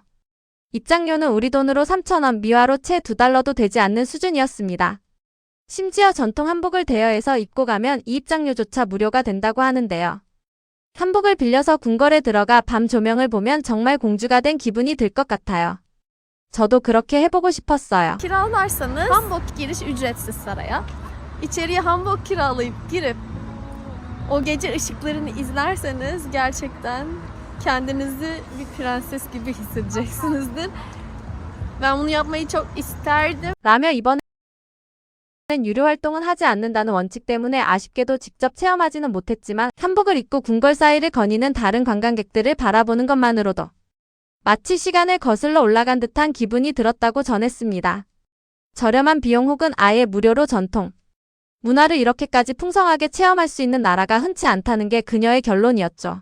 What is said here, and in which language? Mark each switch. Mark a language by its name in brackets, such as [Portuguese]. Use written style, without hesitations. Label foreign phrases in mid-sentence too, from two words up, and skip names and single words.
[Korean] 입장료는 우리 돈으로 3,000원, 미화로 채 $2도 되지 않는 수준이었습니다. 심지어 전통 한복을 대여해서 입고 가면 이 입장료조차 무료가 된다고 하는데요. 한복을 빌려서 궁궐에 들어가 밤 조명을 보면 정말 공주가 된 기분이 들 것 같아요. 저도 그렇게 해보고 싶었어요. [Turkish] Kiralarsanız hanbok giriş ücretsiz saraya. İçeriye hanbok kiralayıp girip o gece ışıklarını izlerseniz gerçekten kendinizi bir prenses gibi hissedeceksinizdir. Ben bunu yapmayı çok isterdim. [Korean] 라며 이번에 유료 활동은 하지 않는다는 원칙 때문에 아쉽게도 직접 체험하지는 못했지만 한복을 입고 궁궐 사이를 거니는 다른 관광객들을 바라보는 것만으로도 마치 시간을 거슬러 올라간 듯한 기분이 들었다고 전했습니다. 저렴한 비용 혹은 아예 무료로 전통 문화를 이렇게까지 풍성하게 체험할 수 있는 나라가 흔치 않다는 게 그녀의 결론이었죠.